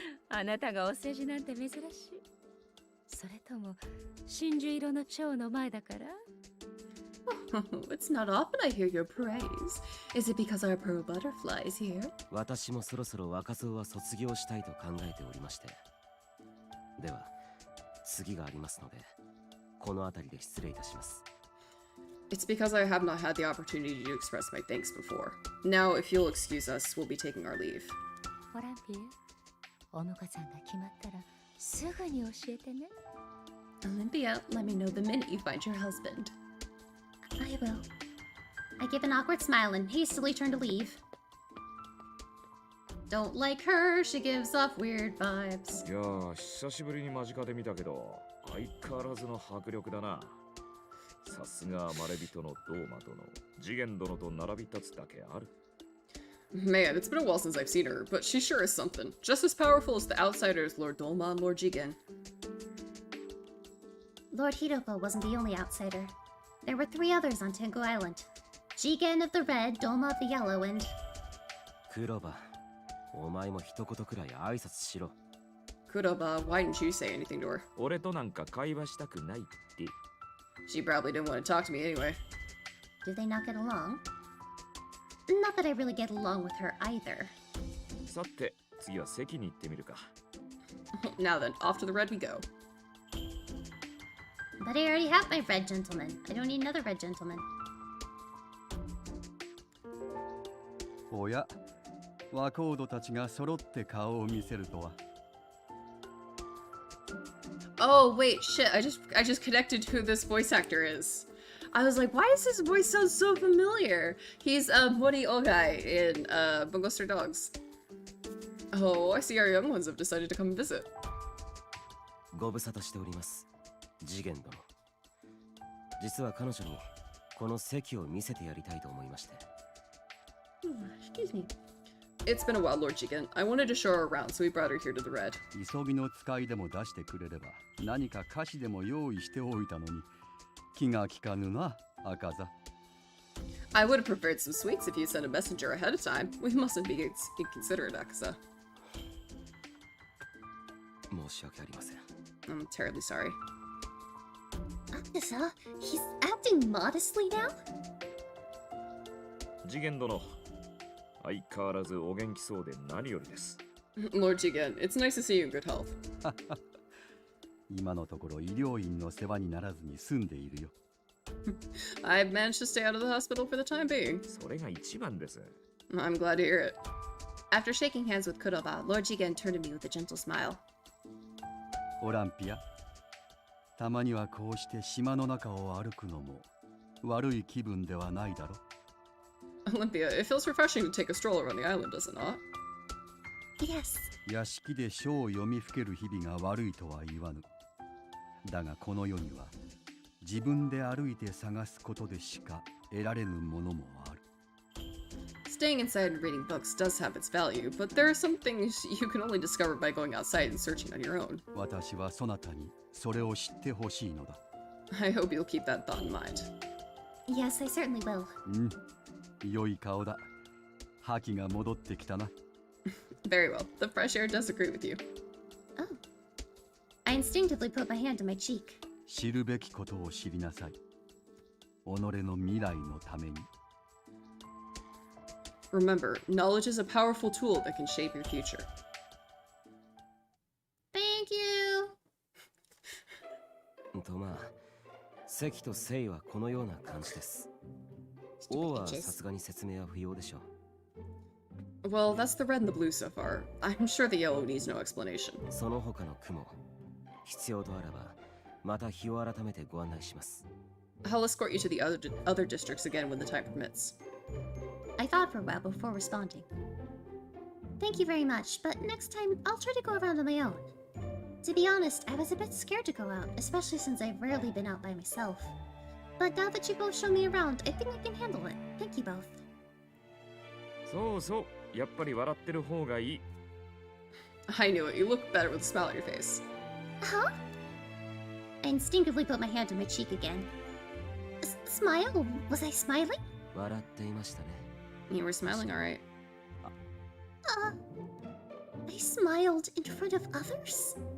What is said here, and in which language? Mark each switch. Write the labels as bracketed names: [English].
[Japanese] あなたがお世辞なんて珍しい。それとも真珠色の蝶の前だから？ [English] It's not often I hear your praise. Is it because our pearl butterfly is here? [Japanese] 私もそろそろ若造は卒業したいと考えておりまして。では、次がありますので、この辺りで失礼いたします。 [English] It's because I have not had the opportunity to express my thanks before. Now, if you'll excuse us, we'll be taking our leave. [Japanese] オランピア、お婿さんが決まったらすぐに教えてね。 [English] Olympia, let me know the minute you find your husband. I will. I give an awkward smile and hastily turn to leave. Don't like her, she gives off weird vibes. [Japanese] いやー、久しぶりに間近で見たけど、相変わらずの迫力だな。さすがまれびとのドーマ殿、次元殿と並び立つだけある。 [English] Man, it's been a while since I've seen her, but she sure is something. Just as powerful as the outsiders, Lord Dolma and Lord Jigen. Lord Hiroko wasn't the only outsider. There were 3 others on Tengu Island. Jigen of the red, Dolma of the yellow, and... [Japanese] クロバ、お前も一言くらい挨拶しろ。 [English] Kuroba, why didn't you say anything to her? [Japanese] 俺となんか会話したくないって。 [English] She probably didn't want to talk to me anyway. Did they not get along? Not that I really get along with her either. [Japanese] さて、次は席に行ってみるか。 [English] Now then, off to the red we go. But I already have my red gentleman. I don't need another red gentleman. [Japanese] おや、若人たちが揃って顔を見せるとは。 [English] Oh wait, shit! I just connected to who this voice actor is. I was like, why does his voice sound so familiar? He's Mori Ogai in Bungo Stray Dogs. Oh, I see our young ones have decided to come visit. [Japanese] ご無沙汰しております。次元殿。実は彼女にこの席を見せてやりたいと思いまして。 [English] Excuse me. It's been a while, Lord Jigen. I wanted to show her around, so we brought her here to the red. [Japanese] 急ぎの使いでも出してくれれば、何か菓子でも用意しておいたのに、気が利かぬな、赤座。 [English] I would have preferred some sweets if you sent a messenger ahead of time. We mustn't be inconsiderate, Akaza. [Japanese] 申し訳ありません。 [English] I'm terribly sorry. Akaza? He's acting modestly now? [Japanese] 次元殿、相変わらずお元気そうで何よりです。 [English] Lord Jigen, it's nice to see you in good health. [Japanese] 今のところ医療院の世話にならずに済んでいるよ。 [English] I've managed to stay out of the hospital for the time being. [Japanese] それが一番です。 [English] I'm glad to hear it. After shaking hands with Kuroba, Lord Jigen turned to me with a gentle smile. [Japanese] オランピア、たまにはこうして島の中を歩くのも悪い気分ではないだろ。 [English] Olympia, it feels refreshing to take a stroll around the island, does it not? Yes. [Japanese] 屋敷で書を読みふける日々が悪いとは言わぬ。だがこの世には自分で歩いて探すことでしか得られぬものもある。 [English] Staying inside and reading books does have its value, but there are some things you can only discover by going outside and searching on your own. [Japanese] 私はそなたにそれを知ってほしいのだ。 [English] I hope you'll keep that thought in mind. Yes, I certainly will. [Japanese] 良い顔だ。覇気が戻ってきたな。 [English] Very well. The fresh air does agree with you. Oh. I instinctively put my hand to my cheek. [Japanese] 知るべきことを知りなさい。己の未来のために。 [English] Remember, knowledge is a powerful tool that can shape your future. Thank you! [Japanese] とまあ、関と聖はこのような感じです。王はさすがに説明は不要でしょう。 [English] Well, that's the red and the blue so far. I'm sure the yellow needs no explanation. [Japanese] その他の雲、必要とあらば、また日を改めてご案内します。 [English] I'll escort you to the other districts again when the time permits. I thought for a while before responding. Thank you very much, but next time I'll try to go around on my own. To be honest, I was a bit scared to go out, especially since I've rarely been out by myself. But now that you both show me around, I think I can handle it. Thank you both. [Japanese] そうそう、やっぱり笑ってる方がいい。 [English] I knew it. You look better with a smile on your face. Huh? I instinctively put my hand to my cheek again. Smile? Was I smiling? [Japanese] 笑っていましたね。 [English] You were smiling, alright. I smiled in front of others?